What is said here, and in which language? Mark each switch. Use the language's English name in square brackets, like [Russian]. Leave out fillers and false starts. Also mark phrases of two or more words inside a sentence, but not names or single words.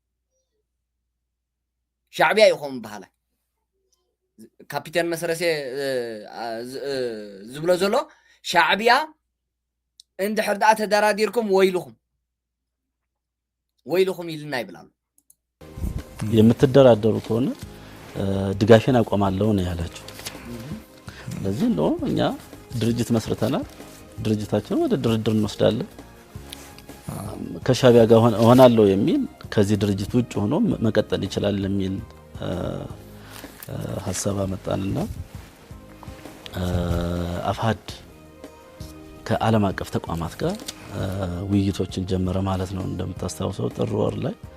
[Tigrinya] ሻዕቢያ ይኹም ባህላ ካፒቴን መሰረሴ ዝብሎ ዘሎ ሻዕቢያ እንድሕር ዳኣ ተደራዲርኩም ወይልኹም ይልና ይብላሉ። [Amharic] የምትደራደሩ ከሆነ ድጋፌን አቆማለሁ ነው ያላችሁ። ስለዚህ ነው እኛ ድርጅት መስርተናል። ድርጅታችን ወደ ድርድር እንወስዳለን። ከሻዕቢያ ጋር ሆናለሁ የሚል ከዚህ ድርጅት ውጭ ሆኖ መቀጠል ይችላል የሚል ሐሳብ አመጣንና አፋሕድ ከዓለም አቀፍ ተቋማት ጋር ውይይቶችን ጀመረ ማለት ነው። እንደምታስታውሰው ጥር ወር ላይ